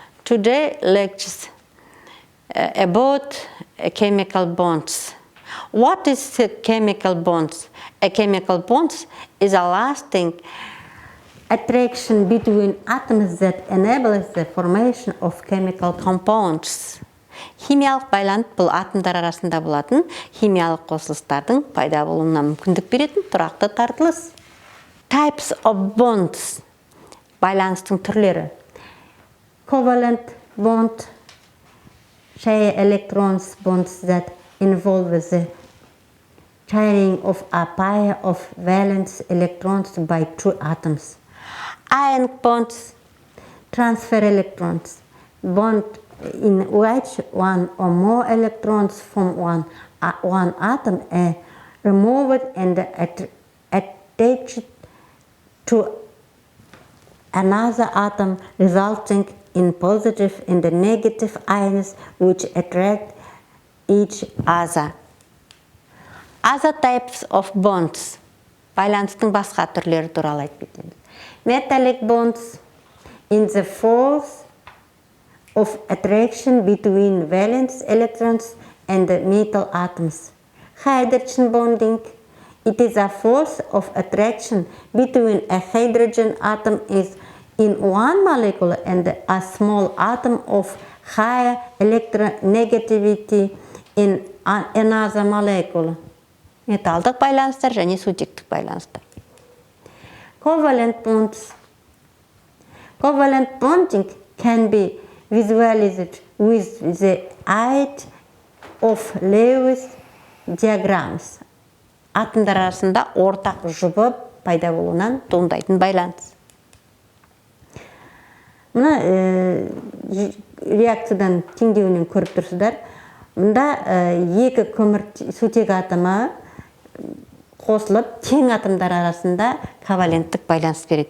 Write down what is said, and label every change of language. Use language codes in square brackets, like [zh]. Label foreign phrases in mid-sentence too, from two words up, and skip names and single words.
[en] today lectures about chemical bonds. What is a chemical bonds? A chemical bonds is a lasting attraction between atoms that enables the formation of chemical compounds. [kk] Химиялық байланыс бұл атомдар арасында болатын химиялық қосылыстардың пайда болуына мүмкіндік беретін тұрақты тартылыс. [en] Types of bonds. [kk] Байланыстың түрлері. [en] Covalent bond, share electrons bonds that involve the sharing of a pair of valence electrons by two atoms. Ion bonds, transfer electrons, bond in which one or more electrons from one atom are removed and attached to another atom, resulting in positive and negative ions which attract each other. Other types of bonds. [kk] Байланыстың басқа түрлері туралы айтып кетеміз. [en] Metallic bonds in the force of attraction between valence electrons and the metal atoms. Hydrogen bonding. It is a force of attraction between a hydrogen atom in one molecule and a small atom of higher electronegativity in another molecule. [kk] Металдық байланыстар және сутектік байланыстар. [en] Covalent bonds. Covalent bonding can be visualized with the aid of Lewis diagrams. [kk] Атомдар арасында ортақ жұбы пайда болуынан туындайтын байланыс. Мына реакциядан теңдеуінен көріп тұрсыздар. Мұнда екі көмір сутек атомы қосылып, тең атомдар арасында коваленттік байланыс береді.